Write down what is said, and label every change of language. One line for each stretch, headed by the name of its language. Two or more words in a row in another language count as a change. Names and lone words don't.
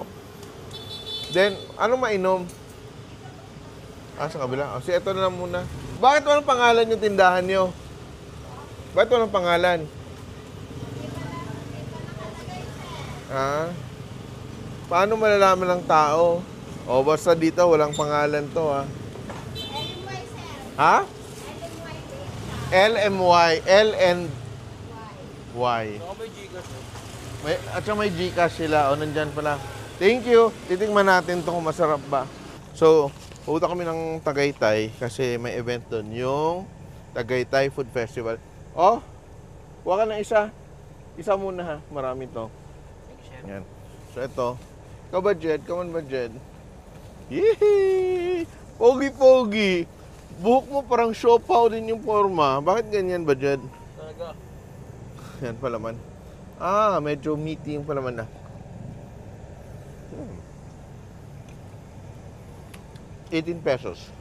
Filipino: Then, anong mainom? Sa kabila. Si ito na lang muna. Bakit walang pangalan yung tindahan nyo? Bakit walang pangalan? Paano malalaman ng tao? O, basta dito, walang pangalan to, ha? Ha? LMY. LNY. At saka may Gcash sila. O, nandyan pala.
English: Thank you.
Filipino: Titingnan natin to kung masarap ba. So, pupunta kami ng Tagaytay kasi may event doon. Yung Tagaytay Food Festival. Oh, huwag ka na isa. Isa muna, ha. Marami to. Yan. So, ito. Ikaw ba, Jed?
English: Come on
Filipino: ba, Jed? Yee! Pogi-pogi. Buhok mo parang siopaw din yung forma. Bakit ganyan ba, Jed? Talaga. Yan palaman. Medyo meaty yung palaman na. 18 pesos.